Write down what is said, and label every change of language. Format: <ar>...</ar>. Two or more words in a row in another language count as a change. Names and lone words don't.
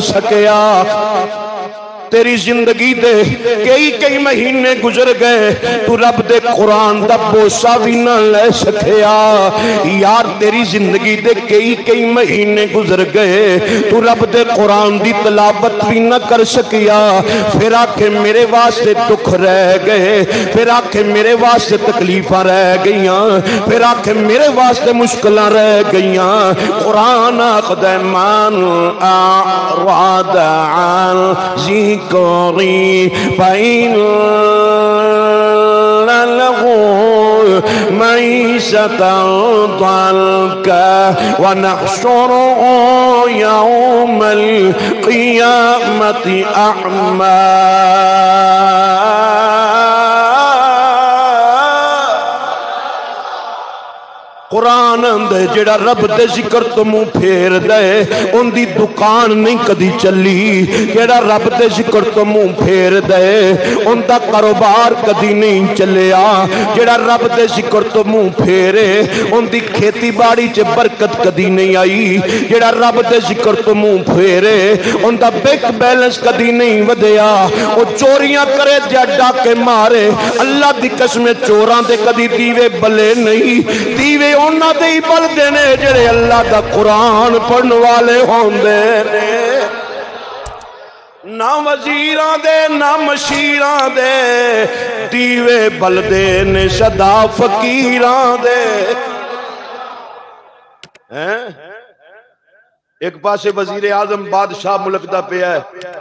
<pa>سکیا تیری زندگی دے کئی مہینے گزر گئے تو رب دے قرآن دا بوسہ بھی نہ لے سکیا یار تیری زندگی دے کئی مہینے گزر گئے تو رب دے قرآن دی تلاوت بھی نہ کر سکیا پھر آکھے میرے واسطے دکھ رہ گئے پھر آکھے میرے واسطے تکلیفاں رہ گئیاں پھر آکھے میرے واسطے مشکلیں رہ گئیاں قرآن آخدہ</pa> <ar>من اعرض عن ذکری فإن له معیشة ضنکا ونحشره يوم القیامة اعمی</ar> <pa>قرآن اندے جڑا رب دے ذکر تو منہ پھیر دے ان دی دکان نہیں کدی چلی جڑا رب دے ذکر تو منہ پھیر دے ان دا کاروبار کدی نہیں چلیا جڑا رب دے ذکر تو منہ پھیرے ان دی کھیتی باڑی چ برکت کدی نہیں آئی جڑا رب دے ذکر تو منہ پھیرے ان دا</pa> <en>bank balance</en> <pa>کدی نہیں ودیا او چوریاں کرے جا ڈاکے مارے اللہ دی قسم چوراں دے کدی دیوے بلے نہیں دیوے اونا دے ہی بل دینے جڑے اللہ دا قرآن پڑھن والے ہوندے نے نہ وزیران دے نہ مشیران دے دیوے بل دینے صدا فقیران دے ایک پاسے وزیر اعظم بادشاہ ملک دا پہ ہے</pa>